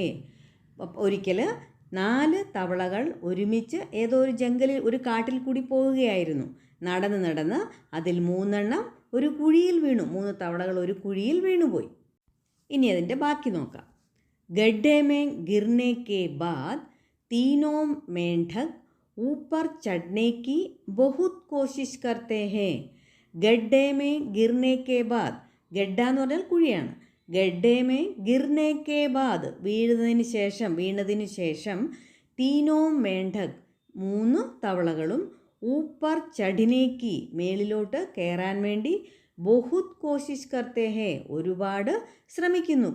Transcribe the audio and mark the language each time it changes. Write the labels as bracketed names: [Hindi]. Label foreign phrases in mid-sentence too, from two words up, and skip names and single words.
[Malayalam] ഒരിക്കൽ 4 തവളകൾ ഒരുമിച്ച് ഏതോ ഒരു ജംഗലിൽ, ഒരു കാട്ടിൽ കൂടി പോവുകയായിരുന്നു. നടന്ന് അതിൽ 3 എണ്ണം ഒരു കുഴിയിൽ വീണു. 3 തവളകൾ ഒരു കുഴിയിൽ വീണുപോയി. ഇനി അതിൻ്റെ ബാക്കി നോക്കാം. [Hindi] गड्ढे में गिरने के बाद तीनों मेंढक ऊपर ചढ़ने की बहुत कोशिश करते हैं. गड्ढे में गिरने के बाद. [Malayalam] ഗഡ്ഡ എന്ന് പറഞ്ഞാൽ കുഴിയാണ്. [Hindi] गड्ढे में गिरने के बाद [Malayalam] വീണതിന് ശേഷം [Hindi] तीनों मेंढक [Malayalam] 3 തവളകളും [Hindi] ऊपर चढ़ने [Malayalam] മേളിലോട്ട് കയറാൻ വേണ്ടി [Hindi] बहुत कोशिश करते हैं [Malayalam] ഒരുപാട് ശ്രമിക്കുന്നു.